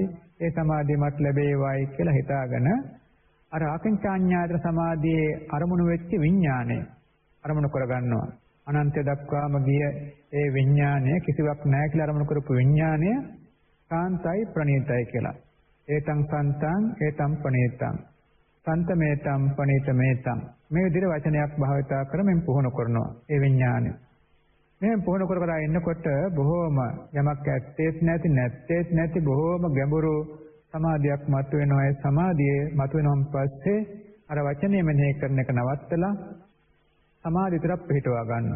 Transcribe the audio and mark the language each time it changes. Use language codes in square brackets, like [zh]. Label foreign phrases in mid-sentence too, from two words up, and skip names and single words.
[si] ඒ සමාධියමත් ලැබේවායි කියලා හිතාගෙන අර ආකින්චඤ්ඤාත සමාධියේ අරමුණු වෙච්ච විඥානය අරමුණු කරගන්නවා. අනන්තය දක්වාම ගිය ඒ විඥානය කිසිවක් නැහැ කියලා අරමුණු කරපු විඥානය සාන්තයි ප්‍රණීතයි කියලා. [pi] ඒතං සන්තං ඒතං පණීතං සන්තමේතං පණීතමේතං [si] මේ විදිහට වචනයක් භාවිතා කරමින් පුහුණු කරනවා ඒ විඥානය. මේ පුහුණු කර ඉන්නකොට බොහෝම යමක් ඇත්තේත් නැති බොහෝම ගැඹුරු සමාධියක් මතුවෙනවා. ඒ සමාධියේ මතුවෙනවන් පස්සේ අර වචනේ මෙනෙහි කරන එක නවත්තලා සමාධියට පිටවා ගන්නවා.